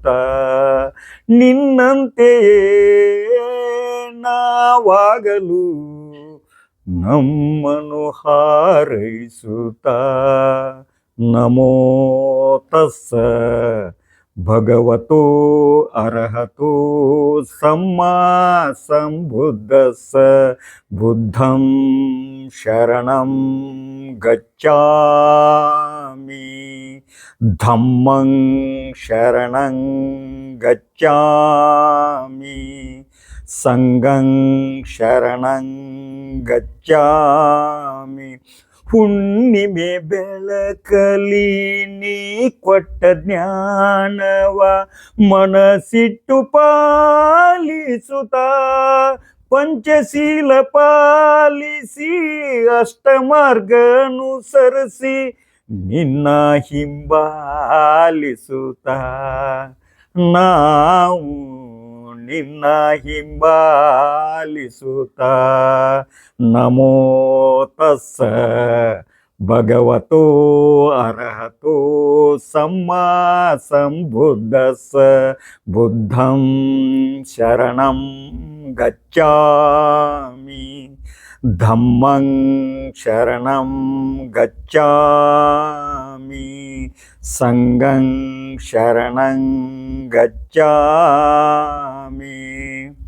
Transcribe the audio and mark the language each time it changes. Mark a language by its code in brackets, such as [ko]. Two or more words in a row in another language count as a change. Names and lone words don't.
[kn] ನಿನ್ನಂತೆಯೇ ನಾವಾಗಲು ನಮ್ಮನ್ನು ಹಾರೈಸುತ್ತ. [pi] ನಮೋ ತಸ್ಸ ಭಗವತೋ ಅರ್ಹತೋ ಸಮ್ಮಾ ಸಂಬುದ್ದಸ್ಸ. ಬುದ್ಧಂ ಶರಣಂ ಗಚ್ಚಾಮಿ, ಧಮ್ಮಂ ಶರಣಂ ಗಚ್ಚಾಮಿ, ಸಂಘಂ ಶರಣಂ ಗಚ್ಚಾಮಿ. [kn] ಹುಣ್ಣಿಮೆ ಬೆಳಕಲಿ ನೀ ಕೊಟ್ಟ ಜ್ಞಾನವ ಮನಸ್ಸಿಟ್ಟು ಪಾಲಿಸುತ್ತ. ಪಂಚಶೀಲ ಪಾಲಿಸಿ ಅಷ್ಟಮಾರ್ಗ ಅನುಸರಿಸಿ, ನಿನ್ನ ಹಿಂಬಾಲಿಸುತ್ತ. ನಾವು ನಿನ್ನ ಹಿಂಬಾಲಿಸುತ್ತ. [pi] ನಮೋ ತಸ್ಸ ಭಗವತೋ ಅರ್ಹತೋ ಸಮ್ಮಾ ಸಂಬುದ್ದಸ್ಸ. ಬುದ್ಧಂ ಶರಣಂ ಗಚ್ಚಾಮಿ, ಧಮ್ಮಂ ಶರಣಂ ಗಚ್ಚಾಮಿ, ಸಂಘಂ ಶರಣಂ ಗಚ್ಚಾಮಿ.